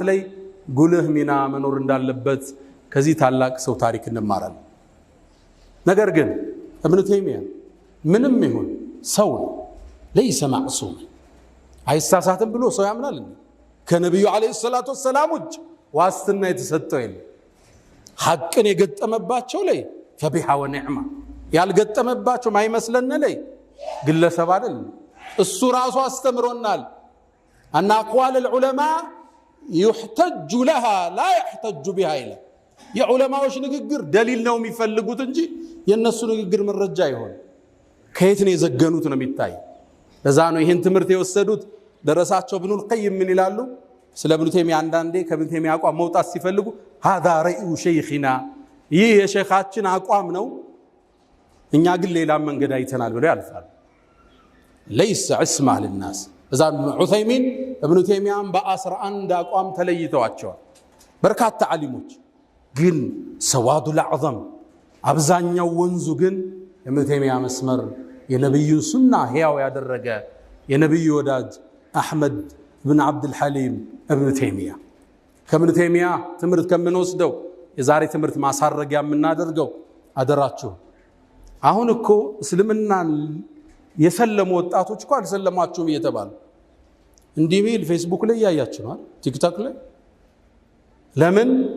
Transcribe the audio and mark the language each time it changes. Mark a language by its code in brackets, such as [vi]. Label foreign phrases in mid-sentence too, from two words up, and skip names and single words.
[am] ላይ ጉልህ ሚና መኖር እንዳለበት ከዚህ ታላቅ ሰው ታሪክ እንማራለን። ነገር ግን ኢብኑ ተይሚያ ምንም ይሁን ሰው ነው፣ [ar] ليس معصوم [am] አይሳሳትም ብሎ ሰው ያምናል። ከነቢዩ [ar] عليه الصلاة والسلام [am] ውጭ ዋስትና የተሰጠው የለም። ሐቅን የገጠመባቸው ላይ [ar] فبها ونعمت፣ [am] ያልገጠመባቸው ማይመስለን ላይ ግለሰብ አይደለም እሱ ራሱ አስተምሮናል። [ar] أنا أقوال العلماء يحتج لها لا يحتج بها [am] ይላል። የዑለማዎች ንግግር ደሊል ነው የሚፈልጉት እንጂ የነሱ ንግግር መረጃ ይሆን ከየት ነው የዘገኑት ነው የሚታይ። ለዛ ነው ይሄን ትምህርት የወሰዱት ደረሳቸው ኢብኑል ቀይም ምን ይላሉ ስለ ኢብኑ ተይሚያ። አንዳንዴ ከኢብኑ ተይሚያ አቋም መውጣት ሲፈልጉ [ar] هذا رأي شيخنا [am] ይህ የሼኻችን አቋም ነው፣ እኛ ግን ሌላ መንገድ አይተናል ብለው ያልፋሉ። [ar] ليس عصمة للناس። [am] እዛ ዑሰይሚን ኢብኑ ተይሚያን በ11 አቋም ተለይተዋቸዋል። በርካታ ዓሊሞች ግን ሰዋዱል አዕዘም አብዛኛው ወንዙ ግን ኢብኑ ተይሚያ መስመር የነብዩን ሱና ሕያው ያደረገ የነብዩ ወዳጅ አሕመድ ብን አብዱል ሐሊም ኢብኑ ተይሚያ። ከኢብኑ ተይሚያ ትምህርት ከምንወስደው የዛሬ ትምህርት ማሳረጊያ የምናደርገው አደራችሁ አሁን እኮ እስልምናን የሰለሙ ወጣቶች እኮ አልሰለማችሁም እየተባሉ እንዲህ ሚል ፌስቡክ ላይ ያያችሁ ነው፣ ቲክቶክ ላይ። ለምን?